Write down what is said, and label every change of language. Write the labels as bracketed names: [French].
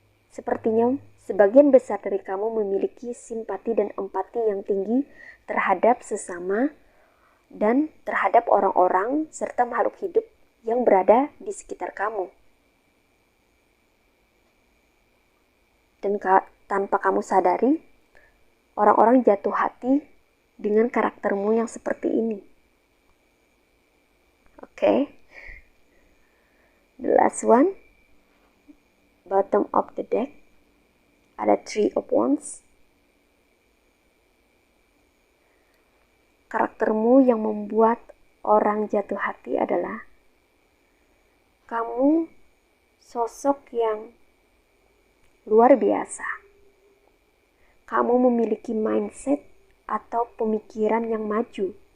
[Indonesian] Sepertinya sebagian besar dari kamu memiliki simpati dan empati yang tinggi terhadap sesama dan terhadap orang-orang serta makhluk hidup yang berada di sekitar kamu. Dan tanpa kamu sadari, orang-orang jatuh hati dengan karaktermu yang seperti ini. Oke. [English] The last one, bottom of the deck, [Indonesian] ada [English] Three of Wands. [Indonesian] Karaktermu yang membuat orang jatuh hati adalah kamu sosok yang luar biasa. Kamu memiliki mindset atau pemikiran yang maju.